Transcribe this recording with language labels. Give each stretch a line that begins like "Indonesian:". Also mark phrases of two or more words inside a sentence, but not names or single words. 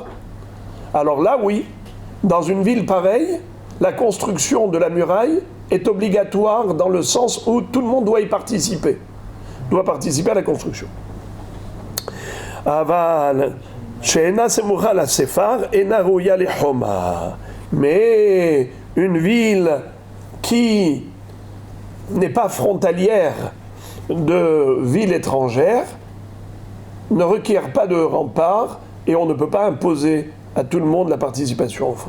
French: Alors là oui, dans une ville pareille, la construction de la muraille est obligatoire dans le sens où tout le monde doit y participer, doit participer à la construction.
Hebrew: אבל שאינה סמוכה לספר אינה ראויה לחומה.
French: Mais une ville qui n'est pas frontalière de villes étrangères ne requiert pas de rempart et on ne peut pas imposer à tout le monde la participation aux frais.